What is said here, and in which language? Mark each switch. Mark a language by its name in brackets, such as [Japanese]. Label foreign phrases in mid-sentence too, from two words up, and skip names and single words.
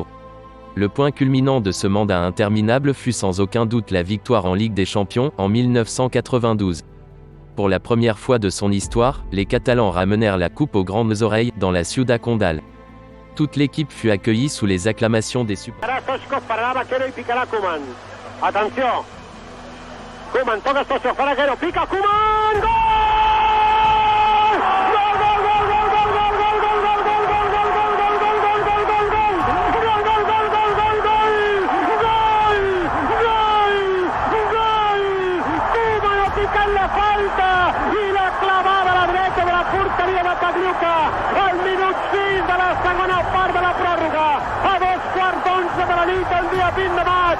[French] Le point culminant de ce mandat interminable fut sans aucun doute la victoire en Ligue des Champions, en 1992. Pour la première fois de son histoire, les Catalans ramenèrent la coupe aux grandes oreilles, dans la Ciudad Condal. Toute l'équipe fut accueillie sous les acclamations des supporters. [Catalan] Atenció! [Spanish] Koeman toca Stoichkov para Vaquero, pica Koeman! ¡Gol! [Catalan] La falta i la clavada a la dreta de la porteria de Tadluca al minut 6 de la segona part de la pròrroga, a 2:15 de la nit el dia 20 de maig.